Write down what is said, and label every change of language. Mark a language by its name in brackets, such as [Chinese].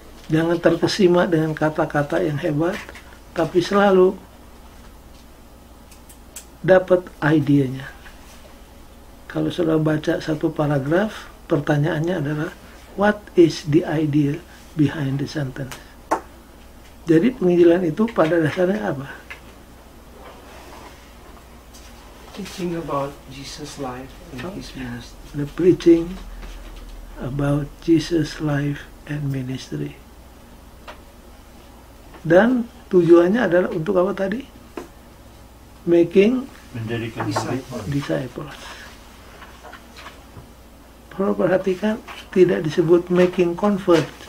[Indonesian] Jangan terkesima dengan kata-kata yang hebat, tapi selalu dapat idenya. Kalau sudah baca satu paragraf, pertanyaannya adalah [English] what is the idea behind the sentence? [Indonesian] Jadi penginjilan itu pada dasarnya apa? [English] Teaching about Jesus' life and His ministry. The preaching about Jesus' life and ministry. [Indonesian] Dan tujuannya adalah untuk apa tadi? [English] Making [Indonesian] Menjadikan murid. [English] disciples. [Indonesian] Perlu perhatikan, tidak disebut [English] making convert.